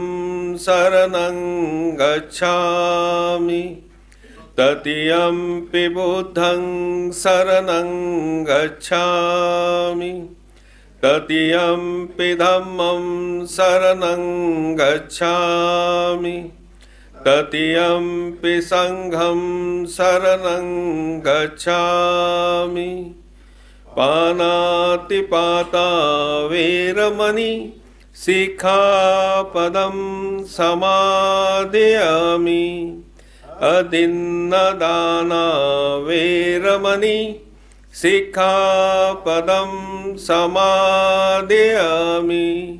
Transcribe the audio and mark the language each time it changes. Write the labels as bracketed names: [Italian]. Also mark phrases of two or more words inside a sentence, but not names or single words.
[Pali] शरणं गच्छामि तृतीयंपि बुद्धं शरणं गच्छामि तृतीयंपि धम्मं शरणं गच्छामि तृतीयंपि संघं शरणं गच्छामि। पानातिपाता वेरमणि सिक्खापदं समादयामि अदिन्नदाना वेरमणि सिक्खापदं समादयामि